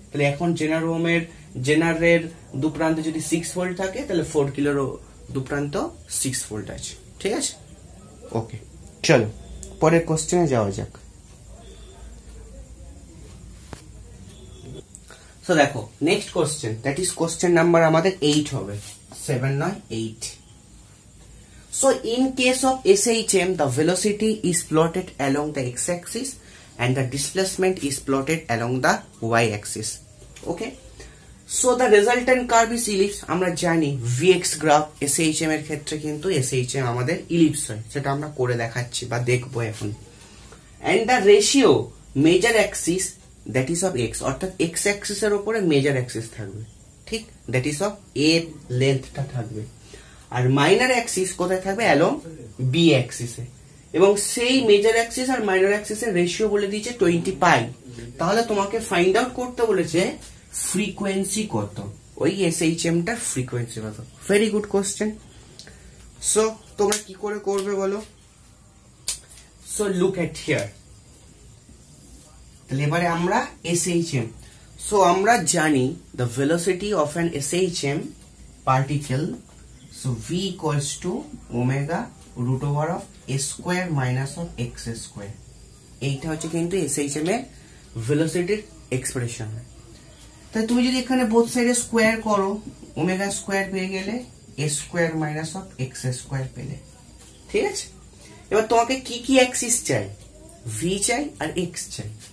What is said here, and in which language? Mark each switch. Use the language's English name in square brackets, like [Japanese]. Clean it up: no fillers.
[Bangla] তাহলে এখন জেনারের দুপ্রান্তে যদি 6 ভোল্ট থাকে তাহলে 4 কিলোর দুপ্রান্ত 6 ভোল্ট আছে। ঠিক আছে? ওকে, চলো পরের কোশ্চেনে যাওয়া যাক। সো দেখো next question, that is question number আমাদের 8 হবে, 7 নয় 8। [English] So in case of SHM, the velocity is plotted along the x-axis and the displacement is plotted along the y-axis. Okay. So the resultant curve is ellipse. [Bangla] আমরা জানি Vx graph SHM এর ক্ষেত্রে কিন্তু SHM আমাদের ellipse হয়, সেটা আমরা করে দেখাচ্ছি বা দেখবো এখন। [English] And the ratio major axis that is of x, [Bangla] অর্থাৎ x axis এর উপরে মেজর অ্যাক্সিস থাকবে, ঠিক, [English] that is of a [Bangla] লেন্থটা থাকবে। আর মাইনর অ্যাক্সিস কোথায় থাকবে? Along B অ্যাক্সিসে। এবং সেই মেজর অ্যাক্সিস আর মাইনর অ্যাক্সিসের রেশিও বলে দিয়েছে 20 পাই। তাহলে তোমাকে ফাইন্ড আউট করতে বলেছে ফ্রিকোয়েন্সি কত, ওই SHM টার ফ্রিকোয়েন্সি কত। Very good question. সো তোমরা কি করে করবে বলো? [English] So look at here. [Bangla] তাহলে এবারে আমরা SHM, সো আমরা জানি [English] The velocity of an SHM particle, so v equals to omega root over of a square minus of x square. [Bangla] এইটা হচ্ছে কিন্তু SHM এর ভেলোসিটির এক্সপ্রেশন। তাই তুমি যদি এখানে বোথ সাইডে স্কোয়ার করো, ওমেগা স্কোয়ার পেয়ে গেলে [English] a square minus of x square [Bangla] পেলে। ঠিক আছে? এবার তোমাকে কি কি অ্যাক্সিস চাই? v চাই আর x চাই।